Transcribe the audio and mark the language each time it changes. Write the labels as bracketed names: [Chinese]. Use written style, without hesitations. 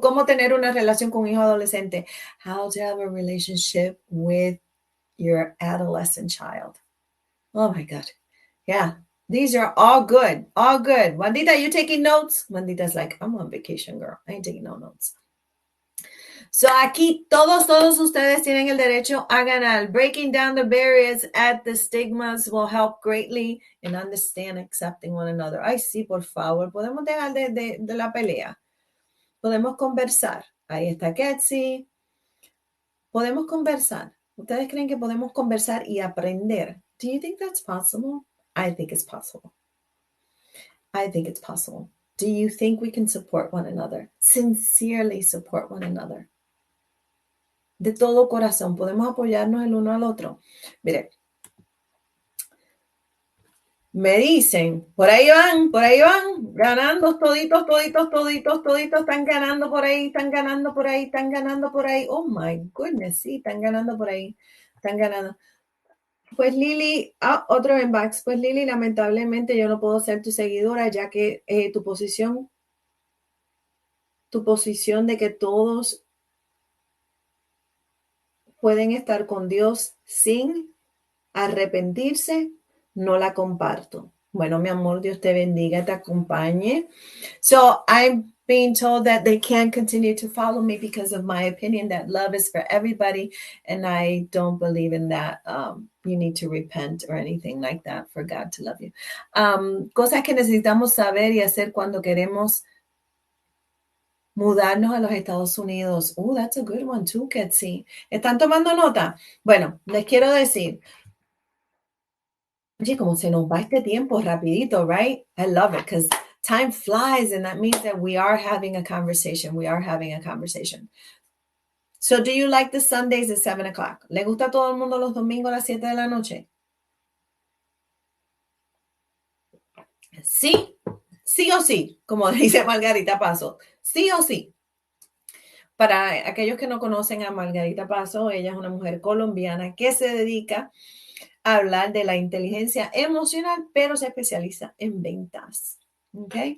[Spanish] ¿Cómo tener una relación con un hijo adolescente? [English] How to have a relationship with your adolescent child. Oh my God. Yeah. These are all good. All good. Wandita, you taking notes? Wandita's like, I'm on vacation, girl. I ain't taking no notes. [Spanish] So aquí todos ustedes tienen el derecho a ganar. [English] Breaking down the barriers at the stigmas will help greatly in understand accepting one another. [Spanish] Ay, sí, por favor. Podemos dejar de la pelea. Podemos conversar. Ahí está Ketsi. Podemos conversar. ¿Ustedes creen que podemos conversar y aprender? [English] Do you think that's possible? I think it's possible. I think it's possible. Do you think we can support one another? Sincerely support one another. [Spanish] De todo corazón, podemos apoyarnos el uno al otro. Mire, me dicen, por ahí van, ganando toditos, están ganando por ahí, están ganando por ahí, están ganando por ahí. [English] Oh my goodness, [Spanish] sí, están ganando por ahí, están ganando. Pues Lili, otro inbox. Pues Lili, lamentablemente yo no puedo ser tu seguidora ya que tu posición de que todos pueden estar con Dios sin arrepentirse, no la comparto. Bueno, mi amor, Dios te bendiga, te acompañe. So, [English] being told that they can't continue to follow me because of my opinion that love is for everybody, and I don't believe in that. You need to repent or anything like that for God to love you. [Spanish] Cosas que necesitamos saber y hacer cuando queremos mudarnos a los Estados Unidos. [English] Oh, that's a good one too, Ketsi. [Spanish] ¿Están tomando nota? Bueno, les quiero decir, oye, como se nos va este tiempo rapidito, right? [English] I love it because time flies, and that means that we are having a conversation. We are having a conversation. So, do you like the Sundays at 7 o'clock? [Spanish] ¿Le gusta a todo el mundo los domingos a las 7 de la noche? Sí, sí o sí, como dice Margarita Paso. Sí o sí. Para aquellos que no conocen a Margarita Paso, ella es una mujer colombiana que se dedica a hablar de la inteligencia emocional, pero se especializa en ventas. ¿Ok?